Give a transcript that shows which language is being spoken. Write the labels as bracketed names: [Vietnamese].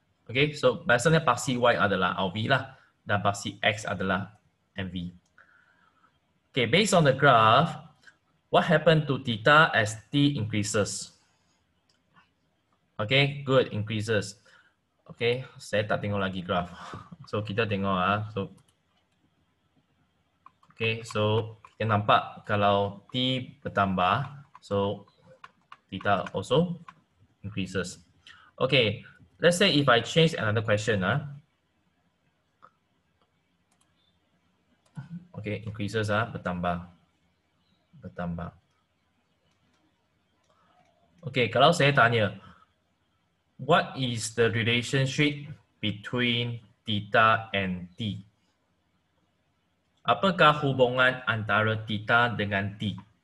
[Malay] Okay, so biasanya paksi Y adalah RV lah dan paksi X adalah MV. [English] Okay, based on the graph, what happened to theta as T increases? Okay, good, increases. [Malay] Okay, saya tak tengok lagi graph. So kita tengok so okay, so kita nampak kalau T bertambah, so [English] theta also increases. Okay, let's say if I change another question. Okay, increases bertambah. Okay, [Malay] kalau saya tanya, [English] what is the relationship between theta and T? [Malay] Apakah hubungan antara theta dengan T?